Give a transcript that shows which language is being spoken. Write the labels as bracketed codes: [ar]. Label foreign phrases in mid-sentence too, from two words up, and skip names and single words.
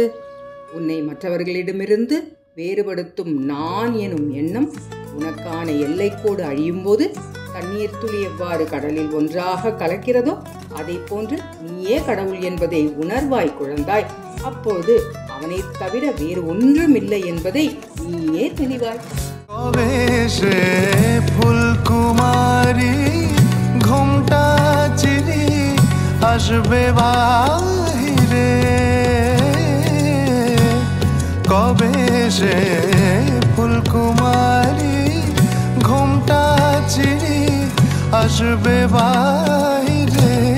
[ta] உன்னை மற்றவர்களிடமிருந்து வேறுபடுத்தும் நான் எனும் எண்ணம் உனக்கான எல்லைக்கோடு அழியும் போது தண்ணீர் துளி எவ்வாறு கடலில் ஒன்றாக கலக்கிறதோ அதை போன்று நீயே கடவுள் என்பதை உணர்வாய் குழந்தாய். அப்போது அவனை தவிர வேறு ஒன்றும் இல்லை என்பதை நீயே தெளிவாய். [bn] ফুলকুমারী ঘুমটা চিরি আসবে বাহিরে, কবে সে ফুলকুমারী ঘুমটা চিরি আসবে বাহিরে,